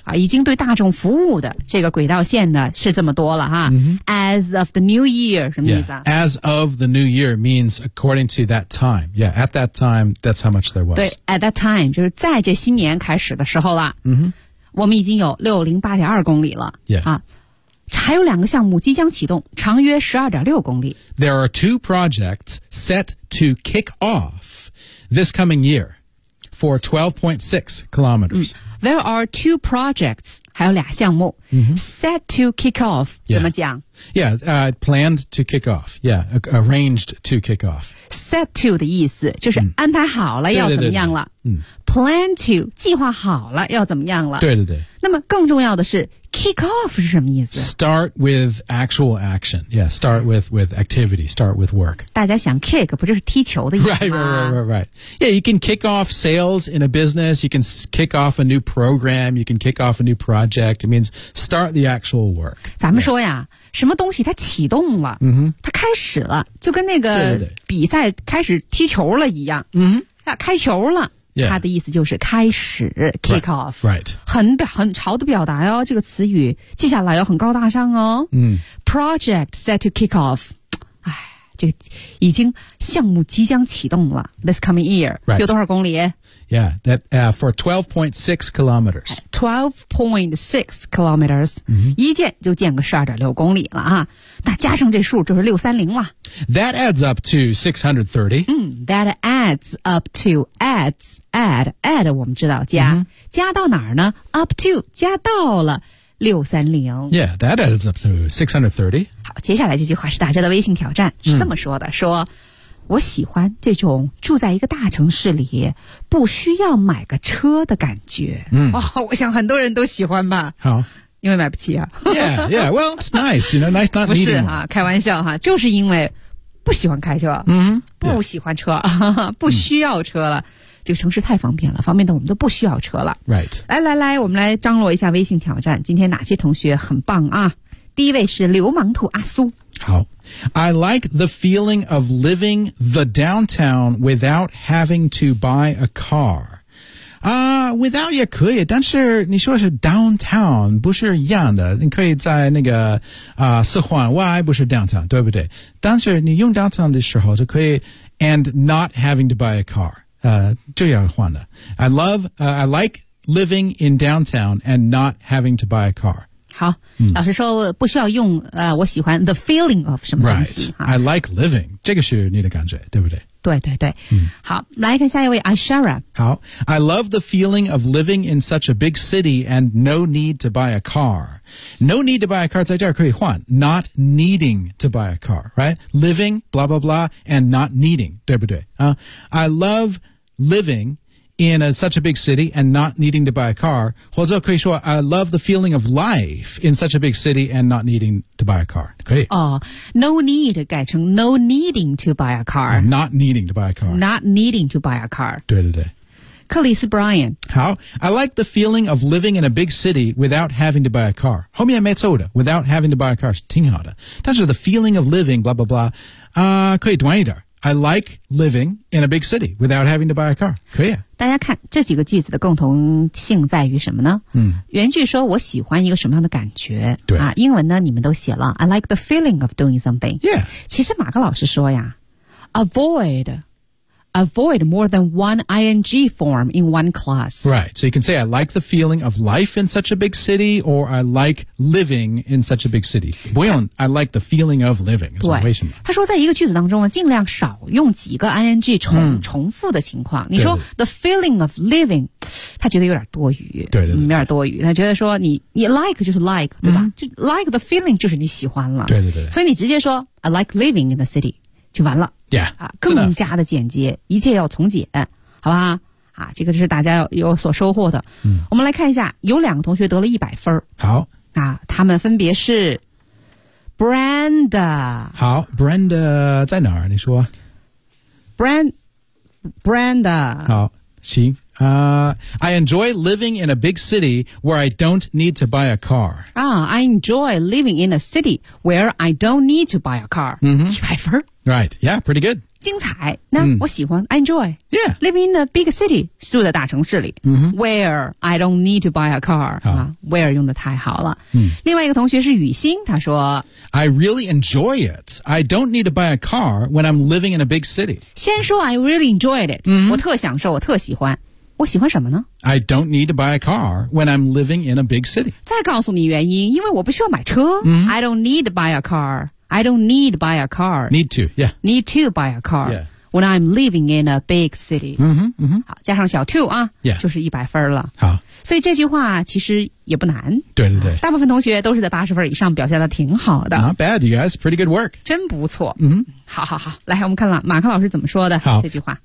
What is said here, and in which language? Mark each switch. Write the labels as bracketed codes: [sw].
[zh] 啊、已经对大众服务的这个轨道线呢是这么多了哈、 mm-hmm. [en] as of the new year [zh] 什么意思、 [en] 啊 yeah. as of the new year means according to that time yeah at that time that's how much there was [zh] 对 [en] at that time [zh] 就是在这新年开始的时候了、 mm-hmm. 我们已经有 608.2 公里了、 [en] yeah. [zh] 啊、还有两个项目即将启动长约 12.6 公里 [en] There are two projects set to kick off this coming year for 12.6 kilometers、嗯、There are two projects [zh] 还有俩项目、 mm-hmm. [en] set to kick off、 yeah. [zh] 怎么讲 [en] yeah,、planned to kick off yeah, arranged to kick off set to [zh] 的意思就是安排好了、嗯、要怎么样了对对对对、嗯 [en] Plan to, [zh] 计划好了要怎么样了对对对。那么更重要的是 ,kick off 是什么意思 [en] ?Start with actual action. Yeah, start with activity, start with work. [zh] 大家想 kick, 不就是踢球的意思吗 [en] ?Right. Yeah, you can kick off sales in a business, you can kick off a new program, you can kick off a new project. It means start the actual work. [zh] 咱们说呀、yeah. 什么东西它启动了、 mm-hmm. 它开始了就跟那个比赛开始踢球了一样。嗯、mm-hmm. 啊、开球了。 [en] Yeah. [zh] 他的意思就是开始 kick off [en] right, right. [zh] 很潮的表达哦这个词语记下来要很高大上哦、嗯、 [en] Project set to kick off [zh] 哎，这个已经项目即将启动了 [en] This coming year、 right. [zh] 有多少公里 [en] Yeah, that, for 12.6 kilometers 12.6 kilometers、 mm-hmm. [zh] 一建就建个 12.6 公里了啊那加上这数就是630了 [en] That adds up to 630、 [zh] 嗯、 [en] That adds up to add [zh] 我们知道加、 mm-hmm. 加到哪儿呢 up to 加到了630 [en] Yeah, that adds up to 630 [zh] 好接下来这句话是大家的微信挑战是这么说的、嗯、说我喜欢这种住在一个大城市里不需要买个车的感觉嗯、哦，我想很多人都喜欢吧好因为买不起啊。 [en] Yeah, yeah. Well, it's nice. You know, nice not needing. [zh] 不是哈，开玩笑哈，就是因为不喜欢开车，嗯，不喜欢车，不需要车了。这个城市太方便了，方便的我们都不需要车了。 [en] Right. [zh] 来来来，我们来张罗一下微信挑战。今天哪些同学很棒啊？第一位是流氓兔阿苏。好。 [en] I like the feeling of living the downtown without having to buy a car. [zh] Without 也可以，但是你说是 downtown 不是一样的，你可以在那个四环外不是 downtown 对不对？但是你用 downtown 的时候就可以 [en] and not having to buy a car. [zh] 就要换的。 [en] I like living in downtown and not having to buy a car. [zh] 好、嗯、老师说不需要用我喜欢 [en] the feeling of [zh] 什么东西。 [en] Right, I like living, [zh] 这个是你的感觉对不对对对对、嗯。好来看下一位 Ashara。 [en] 好 ,I love the feeling of living in such a big city and no need to buy a car. No need to buy a car, [zh] 在这儿可以换 [en] ,not needing to buy a car, right? Living, blah, blah, blah, and not needing, [zh] 对不对、 [en] I love living,in a, such a big city and not needing to buy a car. [zh] 或者可以说 [en] I love the feeling of life in such a big city and not needing to buy a car. [zh] 可以。 [en] No need [zh] 改成 [en] no needing to buy a car. Not needing to buy a car. Not needing to buy a car. [zh] 对对对。克里斯 Brian. [en] 好 I like the feeling of living in a big city without having to buy a car. [zh] 后面没错的 [en] without having to buy a car [zh] 是挺好的。 但是 [en] the feeling of living, blah, blah, [zh] blah, 可以短一点。 [en] I like living in a big city without having to buy a car. [zh] 可以啊。大家看这几个句子的共同性在于什么呢？嗯，原句说我喜欢一个什么样的感觉？对啊，英文呢你们都写了 [en] ，I like the feeling of doing something. Yeah. [zh] 其实马克老师说呀 [en] ，avoid more than one ing form in one clause. Right. So you can say I like the feeling of life in such a big city, or I like living in such a big city. [zh] 不用 [en] I like the feeling of living. [zh] 对，为什么？他说在一个句子当中啊，尽量少用几个 ing 重复的情况。你说 [en] the feeling of living， [zh] 他觉得有点多余。对，有点多余。他觉得说你 like 就是 like， 对吧？就 [en] like the feeling [zh] 就是你喜欢了。对。所以你直接说 [en] I like living in the city。 [zh] 就完了 [en] yeah, [zh] 更加的简洁一切要从简好吧、这个就是大家有所收获的、我们来看一下有两个同学得了100分好、他们分别是 Brenda 好 Brenda 在哪儿你说 Brenda 好行、 [en] I enjoy living in a big city where I don't need to buy a car. I enjoy living in a city where I don't need to buy a car. [zh] 100分 [en] Right. Yeah, pretty good. [zh] 精彩。那我喜欢 [en] I enjoy. Yeah. Living in a big city, [zh] 住在大城市里、 [en] where I don't need to buy a car.、where [zh] 用得太好了。另外一个同学是雨欣他说 [en] I really enjoy it. I don't need to buy a car when I'm living in a big city. [zh] 先说 [en] I really enjoyed it.、 [zh] 我特享受我特喜欢。我喜欢什么呢 [en] I don't need to buy a car when I'm living in a big city. [zh] 再告诉你原因因为我不需要买车、 [en] I don't need to buy a car. I don't need to buy a car. Need to, yeah. Need to buy a car、 yeah. when I'm living in a big city. [zh] 好加上小 to 啊、 [en] yeah. [zh] 就是100分了。好。所以这句话其实也不难。对对对。大部分同学都是在80分以上表现得挺好的。 [en] Not bad, you guys. Pretty good work. [zh] 真不错。好。来我们看了马克老师怎么说的这句话。